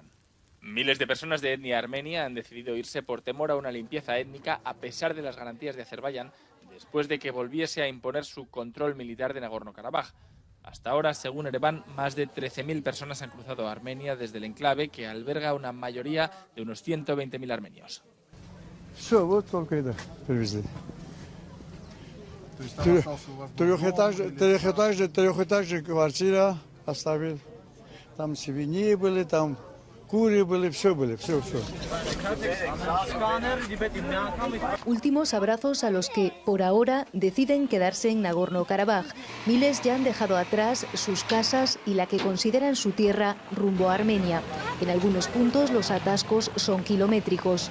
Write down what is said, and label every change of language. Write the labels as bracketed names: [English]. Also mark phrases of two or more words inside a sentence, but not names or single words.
[Spanish] Miles de personas de etnia armenia han decidido irse por temor a una limpieza étnica a pesar de las garantías de Azerbaiyán, después de que volviese a imponer su control militar de Nagorno-Karabaj. Hasta ahora, según Ereván, más de 13.000 personas han cruzado a Armenia desde el enclave, que alberga una mayoría de unos 120.000 armenios. [Russian] Три этажа квартира оставил. Там свиньи были, там куры были, все. [Spanish] Últimos abrazos a los que, por ahora, deciden quedarse en Nagorno-Karabaj. Miles ya han dejado atrás sus casas y la que consideran su tierra rumbo a Armenia. En algunos puntos los atascos son kilométricos.